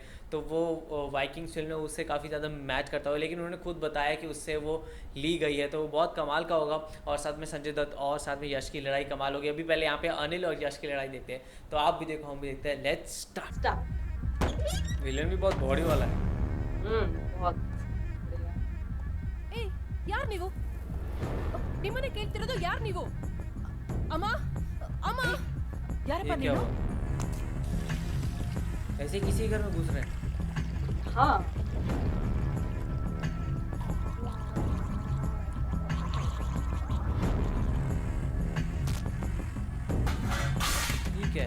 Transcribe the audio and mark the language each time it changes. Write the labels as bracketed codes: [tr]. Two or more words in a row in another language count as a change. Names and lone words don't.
[hi] तो वो वाइकिंग्स फिल्म में उससे काफ़ी ज़्यादा मैच करता हुआ, लेकिन उन्होंने खुद बताया कि उससे वो ली गई है, तो वो बहुत कमाल का होगा। और साथ में संजय दत्त और साथ में यश की लड़ाई कमाल होगी। अभी पहले यहाँ पे अनिल और यश की लड़ाई देखते हैं, तो आप भी देखो हम भी देखते हैं। [en] Let's start. [hi] विलन भी बहुत बॉडी वाला है। बहुत [kn] ಏಯ್ ಯಾರು ನೀವು ನಿಮ್ಮನೆ ಕೇಳ್ತಿರೋದು ಯಾರು ನೀವು ಅಮ್ಮ ಅಮ್ಮ ಯಾರಪ್ಪ [hi] ये क्या [kn] ನೀನು [hi] हुआ? ऐसे किसी के घर में घुस रहे हैं? हाँ। ठीक है,